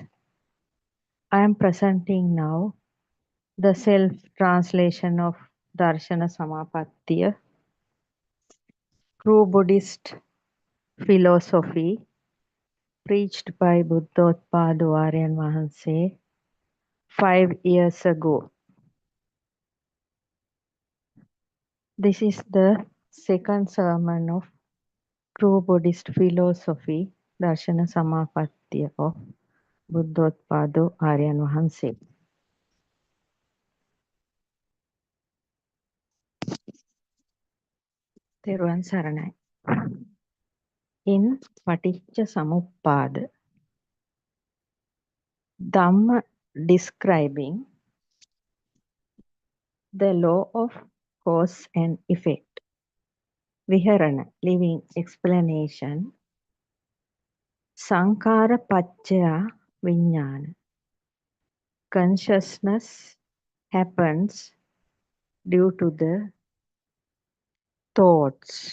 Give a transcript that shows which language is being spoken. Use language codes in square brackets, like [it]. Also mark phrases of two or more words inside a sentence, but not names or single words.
[en] I am presenting now the self-translation of Darshana Samapattiya, true Buddhist philosophy preached by Buddothpado Aryan Wahanse 5 years ago. This is the second sermon of true Buddhist philosophy, Darshana Samapattiya of Buddothpado Aryan Wahanse. [si] Thiruvan Saranai. [en] In [pi] Paticca Samuppada, [en] Dhamma describing the law of cause and effect. Viharana, living explanation. [pi] Sankara Paccaya Vijnana. [en] Consciousness happens due to the thoughts.